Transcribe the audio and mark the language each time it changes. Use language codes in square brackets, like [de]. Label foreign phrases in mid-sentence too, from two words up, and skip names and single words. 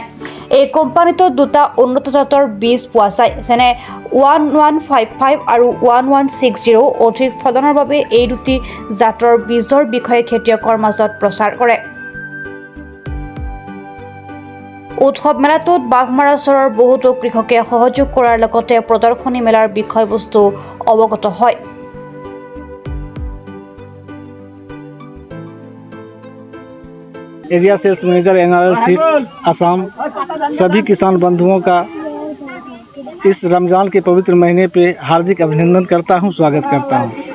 [as] এই কোম্পানীটোত দুটা উন্নত জাতৰ বীজ পোৱা যায়, যেনে 1155 আৰু 1160। অধিক ফলনৰ বাবে এই দুটি জাতৰ বীজৰ বিষয়ে খেতিয়কৰ মাজত প্ৰচাৰ কৰে। উৎসৱ মেলাটোত বাগমাৰাচৰৰ বহুতো কৃষকে সহযোগ কৰাৰ লগতে প্ৰদৰ্শনী মেলাৰ বিষয়বস্তু অৱগত হয়। [en] area sales manager [hi] NRL सीड्स असम सभी किसान बंधुओं का इस रमज़ान के पवित्र महीने पे हार्दिक अभिनंदन करता हूं, स्वागत करता हूं।